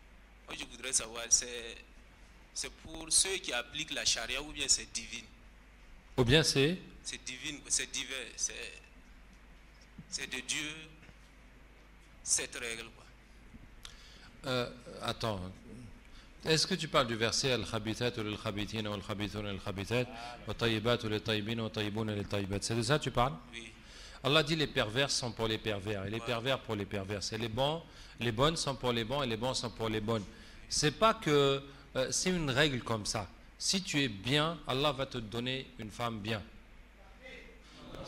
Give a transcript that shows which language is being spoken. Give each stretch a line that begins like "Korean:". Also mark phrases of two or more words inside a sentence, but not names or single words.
French: Moi je voudrais savoir, c'est pour ceux qui appliquent la charia ou bien c'est divin? Ou bien c'est divin, c'est divin, c'est de Dieu cette règle, quoi. Attends. Est-ce que tu parles du verset Al-Khabitat ou Al-Khabitin ou
Arabic: الخبيثون الخبيثات و طيبات
French: ou Al-Tayyibin ou
Arabic: طيبون الطيبات?
French: C'est de ça que tu parles? Oui. Allah dit les pervers sont pour les pervers et les pervers pour les pervers. Et les bonnes sont pour les bons et les bons sont pour les bonnes. C'est pas que c'est une règle comme ça. Si tu es bien, Allah va te donner une femme bien.